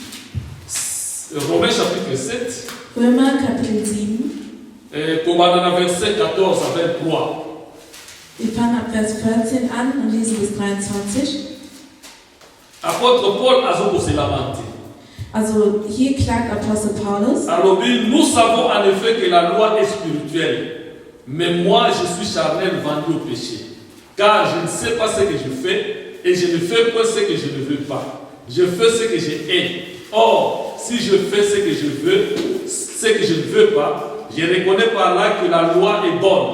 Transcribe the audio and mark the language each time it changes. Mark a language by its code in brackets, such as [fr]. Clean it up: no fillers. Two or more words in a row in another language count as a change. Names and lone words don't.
[de] Römer Kapitel 7. Wir fangen ab Vers 14 an und lesen bis 23. Also hier klagt Apostel Paulus. [fr] Nous savons en effet que la loi est spirituelle. Mais moi, je suis charnel vendu au péché. Car je ne sais pas ce que je fais et je ne fais pas ce que je ne veux pas. Je fais ce que je hais. Or, si je fais ce que je veux, ce que je ne veux pas, je reconnais par là que la loi est bonne.